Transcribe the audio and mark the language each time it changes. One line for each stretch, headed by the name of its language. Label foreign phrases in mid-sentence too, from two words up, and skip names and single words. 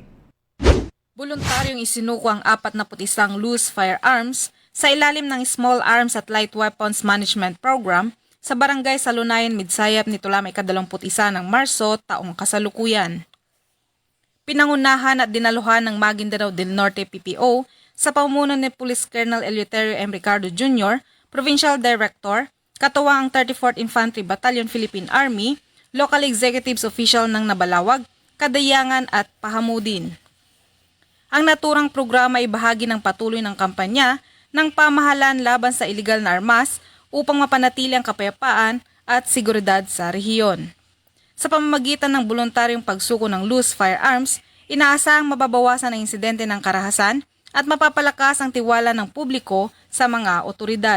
Filipino: Voluntaryong isinuko ang 41
English: loose firearms
Filipino: sa ilalim ng Small Arms at Light Weapons Management Program sa Barangay Salunayan, Midsayap nito lamang 21 ng Marso taong kasalukuyan. Pinangunahan at dinaluhan ng Maguindanao del Norte PPO sa pamumuno ni Police Colonel Eleuterio M. Ricardo Jr., Provincial Director, katuwang ang 34th Infantry Battalion Philippine Army,
English: Local Executives Official
Filipino: ng Nabalawag, Kadayangan at Pahamudin. Ang naturang programa ay bahagi ng patuloy ng kampanya ng pamahalaan laban sa iligal na armas upang mapanatili ang kapayapaan at seguridad sa rehiyon. Sa pamamagitan ng voluntaryong pagsuko ng
English: loose firearms,
Filipino: inaasahang mababawasan ang insidente ng karahasan at mapapalakas ang tiwala ng publiko sa mga otoridad.